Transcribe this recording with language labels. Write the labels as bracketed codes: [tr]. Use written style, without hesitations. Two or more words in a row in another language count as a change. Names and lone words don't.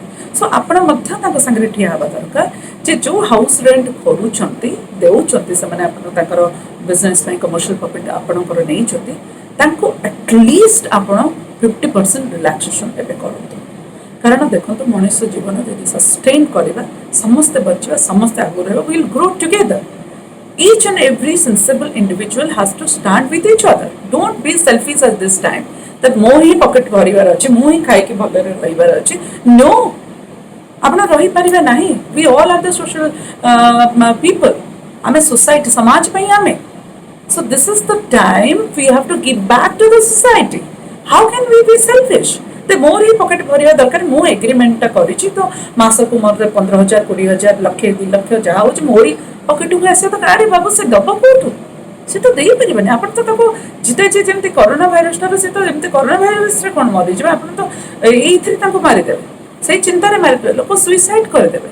[or] ସୋ ଆପଣ ମଧ୍ୟ ତାଙ୍କ ସାଙ୍ଗରେ ଠିଆ ହେବା ଦରକାର ଯେ ଯେଉଁ [en] house rent [or] କରୁଛନ୍ତି ଦେଉଛନ୍ତି ସେମାନେ ତାଙ୍କର ବିଜନେସ୍ ପାଇଁ [en] commercial property [or] ଆପଣଙ୍କର ନେଇଛନ୍ତି, ତାଙ୍କୁ ଆଟଲିଷ୍ଟ ଆପଣ 50% ରିଲାକ୍ସେସନ୍ ଏବେ କରନ୍ତୁ। କାରଣ ଦେଖନ୍ତୁ, ମଣିଷ ଜୀବନ ଯଦି ସଷ୍ଟେନ୍ କରିବା, ସମସ୍ତେ ବଞ୍ଚିବା, ସମସ୍ତେ ଆଗକୁ ରହିବା, [en] will grow together. Each and every sensible individual has to stand with each other. Don't be selfish at this time that [or] ମୁଁ ହିଁ ପକେଟ ଭରିବାର ଅଛି, ମୁଁ ହିଁ ଖାଇକି ଭଲରେ ରହିବାର ଅଛି। No, ଆପଣ ରହିପାରିବେ ନାହିଁ। [en] We all are the social people. [or] ଆମେ ସୋସାଇଟି, ସମାଜ ପାଇଁ ଆମେ। [en] So this is the time we have to give back to the society. How can we be selfish? [or] ତ ମୋର ହିଁ ପକେଟ ଭରିବା ଦରକାର। ମୁଁ ଏଗ୍ରିମେଣ୍ଟଟା କରିଛି, ତ ମାସକୁ ମୋର 15,000, 20,000, ଲକ୍ଷେ 2 ଲକ୍ଷ ଯାହା ହେଉଛି ମୋରି ପକେଟକୁ ଆସିବା ଦରକାର। ଆରେ ବାବୁ, ସେ ଦବ କୋଉଠୁ? ସେ ତ ଦେଇପାରିବନି। ଆପଣ ତ ତାକୁ ଜିତେଇଛି, ଯେମିତି କରୋନା ଭାଇରସ ଠାରୁ ସେ ତ ଯେମିତି କରୋନା ଭାଇରସରେ କ'ଣ ମରିଯିବେ, ଆପଣ ତ ଏଇଥିରେ ତାଙ୍କୁ ମାରିଦେବେ, ସେଇ ଚିନ୍ତାରେ ମାରିଦେବେ, ଲୋକ ସୁଇସାଇଡ୍ କରିଦେବେ।